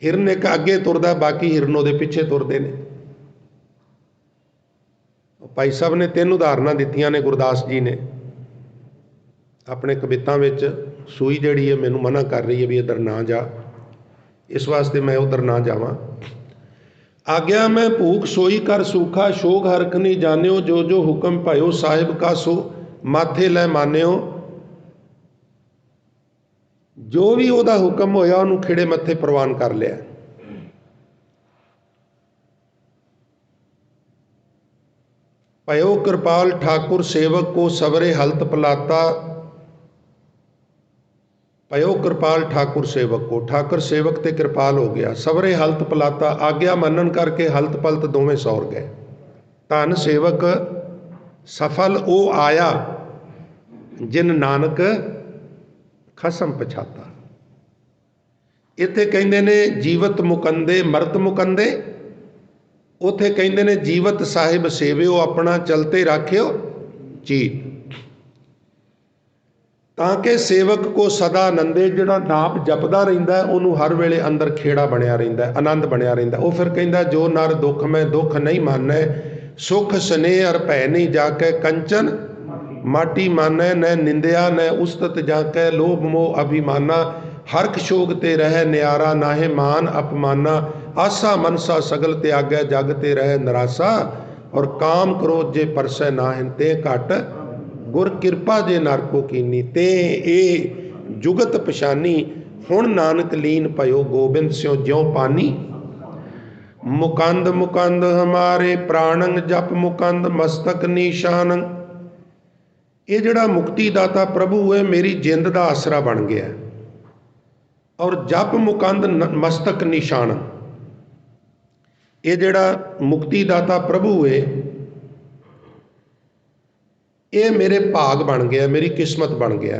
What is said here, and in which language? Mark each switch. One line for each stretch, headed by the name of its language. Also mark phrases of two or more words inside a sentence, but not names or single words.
Punjabi: ਹਿਰਨ ਇਕ ਅੱਗੇ ਤੁਰਦਾ, ਬਾਕੀ ਹਿਰਨ ਉਹਦੇ ਪਿੱਛੇ ਤੁਰਦੇ ਨੇ। ਭਾਈ ਸਾਹਬ ਨੇ 3 ਉਦਾਹਰਣਾਂ ਦਿੱਤੀਆਂ ਨੇ, ਗੁਰਦਾਸ ਜੀ ਨੇ ਆਪਣੇ ਕਵਿਤਾਂ ਵਿਚ। ਸੂਈ ਜਿਹੜੀ ਹੈ ਮੈਨੂੰ ਮਨ੍ਹਾ ਕਰ ਰਹੀ ਹੈ ਭੀ ਇਧਰ ਨਾ ਜਾ, ਇਸ ਵਾਸਤੇ ਮੈਂ ਉਧਰ ਨਾ ਜਾਵਾਂ। ਆਗਿਆ ਮੈਂ ਭੂਖ ਸੋਈ ਕਰ ਸੂਖਾ, ਸੋਗ ਹਰਖ ਨਹੀਂ ਜਾਨਿਓ, ਜੋ ਜੋ ਹੁਕਮ ਭਯੋ ਸਾਹਿਬ ਕਾ ਸੋ ਮਾਥੇ ਲੈ ਮਾਨਿਓ। ਜੋ ਭੀ ਉਹਦਾ ਹੁਕਮ ਹੋਇਆ ਉਹਨੂੰ ਖਿੜੇ ਮੱਥੇ ਪਰਵਾਨ ਕਰ ਲਿਆ। ਭਇਓ ਕ੍ਰਿਪਾਲੁ ਠਾਕੁਰ ਸੇਵਕ ਕਉ ਸਵਰੇ ਹਲਤ ਪਲਾਤਾ। ਭਇਓ ਕ੍ਰਿਪਾਲੁ ਠਾਕੁਰ ਸੇਵਕ ਕਉ, ਠਾਕੁਰ ਸੇਵਕ ਤੇ ਕ੍ਰਿਪਾਲ ਹੋ ਗਿਆ। ਸਵਰੇ ਹਲਤ ਪਲਾਤਾ, ਆਗਿਆ ਮੰਨਣ ਕਰਕੇ ਹਲਤ ਪਲਤ ਦੋਵੇਂ ਸੌਰ ਗਏ। ਧਨੁ ਸੇਵਕੁ ਸਫਲੁ ਓਹੁ ਆਇਆ, ਜਿਨਿ ਨਾਨਕ ਖਸਮੁ ਪਛਾਤਾ। ਇੱਥੇ ਕਹਿੰਦੇ ਨੇ ਜੀਵਤ ਮੁਕੰਦੇ ਮਰਤ ਮੁਕੰਦੇ, ਉੱਥੇ ਕਹਿੰਦੇ ਨੇ ਜੀਵਤ ਸਾਹਿਬ ਸੇਵਿਓ, ਅਪਨਾ ਚਲਤੇ ਰਾਖਿਓ ਚੀਤ। ਤਾਕਿ ਸੇਵਕ ਕੋ ਸਦਾ ਅਨੰਦੇ, ਜਿਹੜਾ ਨਾਮ ਜਪਦਾ ਰਹਿੰਦਾ ਹੈ ਉਹਨੂੰ ਹਰ ਵੇਲੇ ਅੰਦਰ ਖੇੜਾ ਬਣਿਆ ਰਹਿੰਦਾ ਹੈ, ਅਨੰਦ ਬਣਿਆ ਰਹਿੰਦਾ। ਵੋ ਫਿਰ ਕਹਿੰਦਾ ਜੋ ਨਰ ਦੁਖ ਮੇਂ ਦੁਖ ਨਹੀਂ ਮਾਨੈ, ਸੁਖ ਸਨੇਹ ਅਰ ਭੈ ਨਹੀਂ ਜਾ ਕੈ, ਕੰਚਨ ਮਾਟੀ ਮਾਨੈ, ਨਾ ਨਿੰਦਿਆ ਨਾ ਉਸਤਤ ਜਾ ਕੈ, ਲੋਭ ਮੋਹ ਅਭਿਮਾਨਾ, ਹਰਖ ਸੋਗ ਤੇ ਰਹੈ ਨਿਆਰਾ, ਨਾਹਿ ਮਾਨ ਅਪਮਾਨਾ। ਆਸਾ ਮਨਸਾ ਸਗਲ ਤਿਆਗੈ, ਜਗ ਤੇ ਰਹੈ ਨਿਰਾਸਾ, ਔਰ ਕਾਮ ਕ੍ਰੋਧ ਜਿਹ ਪਰਸੈ ਨਾਹਿਨ, ਤੇ ਘਟ ਗੁਰ ਕਿਰਪਾ ਜਿਹ ਨਰ ਕਉ ਕੀਨੀ। ਤੇ ਏ ਜੁਗਤ ਪਛਾਨੀ, ਹੁਣ ਨਾਨਕ ਲੀਨ ਭਇਓ, ਗੋਬਿੰਦ ਸਿਉ ਜਿਉ ਪਾਨੀ। ਮੁਕੰਦ ਮੁਕੰਦ ਹਮਾਰੇ ਪ੍ਰਾਣੰ, ਜਪਿ ਮੁਕੰਦ ਮਸਤਕਿ ਨੀਸਾਣੰ। ਯੇ ਜਿਹੜਾ ਮੁਕਤੀ ਦਾਤਾ ਪ੍ਰਭੂ ਹੈ ਮੇਰੀ ਜਿੰਦ ਕਾ ਆਸਰਾ ਬਣ ਗਿਆ। ਔਰ ਜਪ ਮੁਕੰਦ ਮਸਤਕ ਨਿਸ਼ਾਨ, ਯੇ ਜਿਹੜਾ ਮੁਕਤੀ ਦਾਤਾ ਪ੍ਰਭੂ ਹੈ ਯੇ ਮੇਰੇ ਭਾਗ ਬਣ ਗਿਆ, ਮੇਰੀ ਕਿਸਮਤ ਬਣ ਗਿਆ।